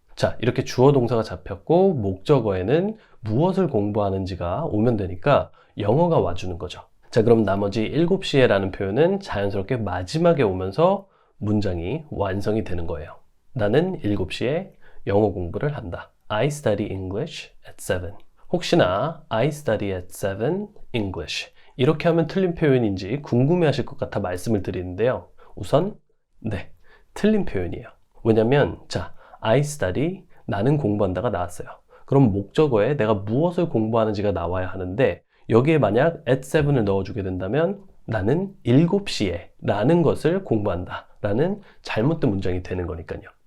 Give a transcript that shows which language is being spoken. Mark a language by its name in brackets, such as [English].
[Korean] 자, 이렇게 주어, 동사가 잡혔고 목적어에는 무엇을 공부하는지가 오면 되니까 영어가 와주는 거죠. 자, 그럼 나머지 7시에 라는 표현은 자연스럽게 마지막에 오면서 문장이 완성이 되는 거예요. 나는 7시에 영어 공부를 한다. [English] I study English at 7. [Korean] 혹시나 [English] I study at 7 English. [Korean] 이렇게 하면 틀린 표현인지 궁금해하실 것 같아 말씀을 드리는데요. 우선 네, 틀린 표현이에요. 왜냐면 자, [English] I study, [Korean] 나는 공부한다가 나왔어요. 그럼 목적어에 내가 무엇을 공부하는지가 나와야 하는데 여기에 만약 at 7을 넣어주게 된다면 나는 7시에 라는 것을 공부한다 라는 잘못된 문장이 되는 거니까요.